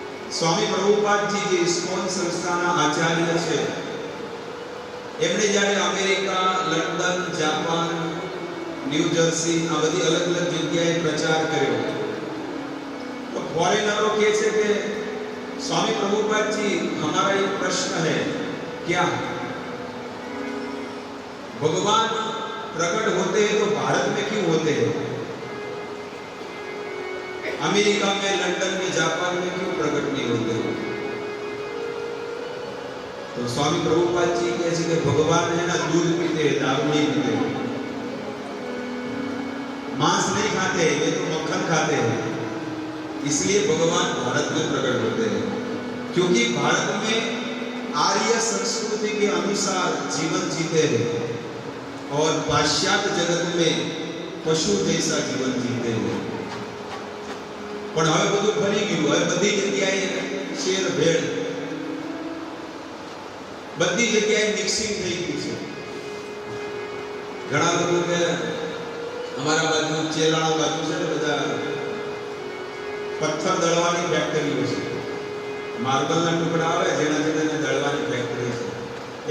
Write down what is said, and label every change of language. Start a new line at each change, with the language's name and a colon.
Gujarati: સ્વામી પ્રભુપાદજી જે ઇસ્કોન સંસ્થાના આચાર્ય છે, એમણે જ્યારે America, London, Japan, new jersey આ બધી અલગ અલગ જગ્યાએ પ્રચાર કર્યો, તો ફોરેનરો કહે છે કે
Hindi: स्वामी प्रभुपाद जी हमारा एक प्रश्न है, क्या भगवान प्रकट होते हैं तो भारत में क्यों होते हैं? अमेरिका में, लंदन में, जापान में क्यों प्रकट नहीं होते? तो स्वामी प्रभुपाद जी कहते हैं कि भगवान है ना दूध पीते हैं, दारू नहीं पीते, मांस नहीं खाते, वे तो मक्खन खाते हैं, इसलिए भगवान भारत में प्रकट होते हैं। क्योंकि भारत में आर्य संस्कृति के अनुसार जीवन जीते हैं और पाश्चात्य जगत में पशु जैसा जीवन जीते हैं।
Gujarati: पण હવે બધું ફરી ગયું, હવે બધી જગ્યાએ શેર ભેળ, બધી જગ્યાએ મિક્સિંગ થઈ ગયું છે। ઘણા લોકો કે અમારા બાજુ ચેલાણા બાજુ છે ને બધા પથ્થર દળવાની ફેક્ટરીઓ છે, માર્બલના ટુકડા આવે જેના જેને દળવાની ફેક્ટરી છે।